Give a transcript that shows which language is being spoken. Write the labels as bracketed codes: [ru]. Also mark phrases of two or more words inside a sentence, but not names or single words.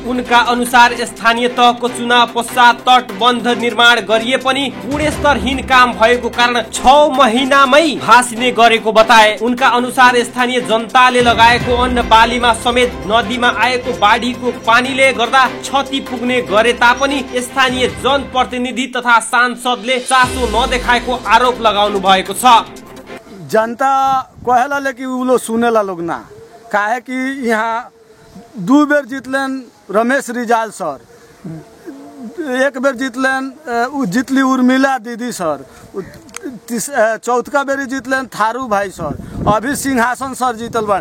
[ne] उनका अनुसार स्थानीय तहको चुनाव पश्चात तटबन्ध निर्माण गरिए पनि गुणस्तरहीन काम भएको कारण 6 महिनामै भासिने गरेको बताए। उनका अनुसार स्थानीय जनताले लगाएको अन्न बालीमा समेत नदीमा आएको बाढीको पानीले गर्दा क्षति पुग्ने गरे तापनि स्थानीय जनप्रतिनिधि तथा सांसदले चासो नदेखाएको आरोप लगाउनु भएको छ। [bho] जनता कहेला लेकिन उ लोग सुनेला लोग ना, काहे कि यहाँ 2 बेर जीतलन रमेश रिजाल सर, 1 बेर जितली उर्मिला दीदी सर, 4था बेरी जीतलन थारू भाई सर, अभी सिंहासन सर जीतल बा।